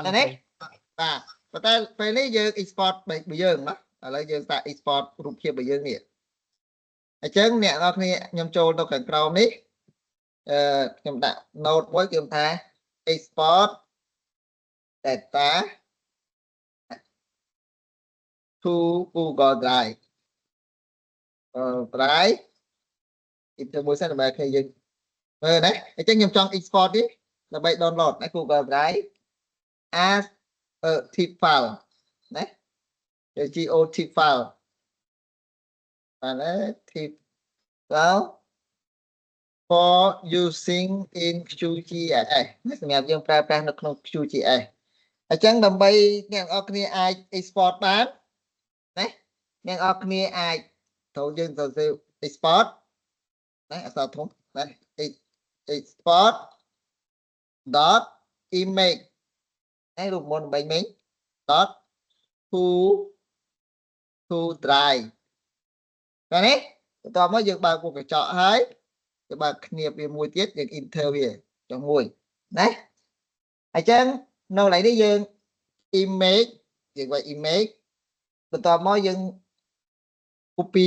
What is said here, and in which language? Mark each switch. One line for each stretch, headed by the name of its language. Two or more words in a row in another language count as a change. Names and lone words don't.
Khmer: នេះបាទប៉ុន្តែពេលនេះយើង export របស់យើងណាឥឡូវយើងសាក export រូបភាពរបស់យើងនេះអញ្ចឹងអ្នកនរគ្នាខ្ញុំចូលទៅខាងក្រោមនេះខ្ញុំដាក់ note មួយគឺថា
English: export data to Google Drive
Khmer: Drive ទៅមួយសិនដើម្បីគ្នាយើងមើលណាអញ្ចឹងខ្ញុំចង់ export នេះដើម្បី download នៅ Google
English: Drive as a zip file ណា GeoTip file បាទណា zip file for using in QGIS
Khmer: សម្រាប់យើងប្រើប្រាស់នៅក្នុង QGIS អញ្ចឹងដើម្បីអ្នកនរគ្នាអាច export បានណាអ្នកនរគ្នាអាចត្រូវយើងទៅ export ណាអក្សរធំណា
English: export dot image
Khmer: ហើយរូបមន្ត3មិញ dot
English: to drive
Khmer: បាទនេះបន្ទាប់មកយើងបើកមុខកញ្ចក់ហើយយើងបើកគ្នាវាមួយទៀតយើង enter វាចុះមួយណាអញ្ចឹងនៅកន្លែងនេះយើង image យើងវាយ image បន្ទាប់មកយើង copy